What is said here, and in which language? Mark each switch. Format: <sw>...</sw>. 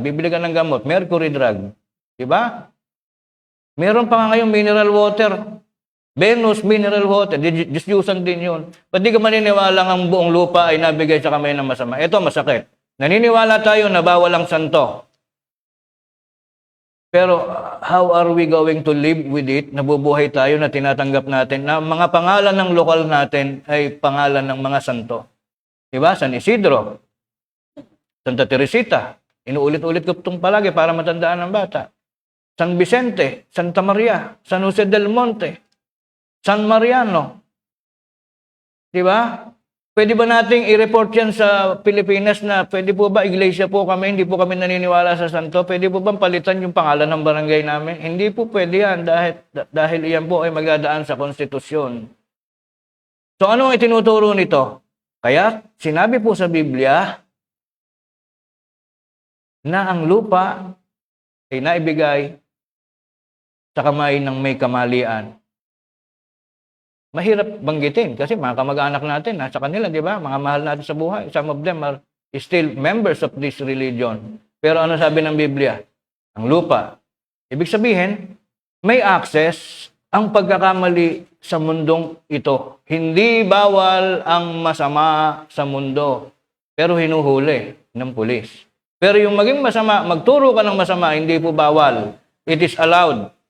<tl>Bibili ka ng gamot, mercury drug. Diba? Meron pa nga ngayong mineral water. Venus mineral water. Diyos-Diyusan din yun. Pati ka maniniwala ang buong lupa ay nabigay sa kamay ng masama. Ito, masakit. Naniniwala tayo na bawal ang santo. Pero</tl> <en>how are we going to live with it?</en> <tl>Nabubuhay tayo na tinatanggap natin na mga pangalan ng lokal natin ay pangalan ng mga santo. Diba? San Isidro, Santa Teresita. Inuulit-ulit ko itong palagi para matandaan ng bata. San Vicente, Santa Maria, San Jose del Monte, San Mariano. Diba? Pwede ba nating i-report yan sa Pilipinas na pwede po ba iglesia po kami, hindi po kami naniniwala sa santo? Pwede po bang palitan yung pangalan ng barangay namin? Hindi po pwede yan dahil iyan po ay magdadaan sa konstitusyon. So ano ang itinuturo nito? Kaya sinabi po sa Biblia na ang lupa ay naibigay sa kamay ng may kamalian. Mahirap banggitin kasi mga kamag-anak natin nasa kanila, di ba? Mga mahal natin sa buhay.</tl> <en>Some of them are still members of this religion.</en> <tl>Pero ano sabi ng Biblia? Ang lupa. Ibig sabihin, may access ang pagkakamali sa mundong ito. Hindi bawal ang masama sa mundo, pero hinuhuli ng pulis. Pero yung maging masama, magturo ka ng masama, hindi po bawal.</tl> <en>It is allowed.</en>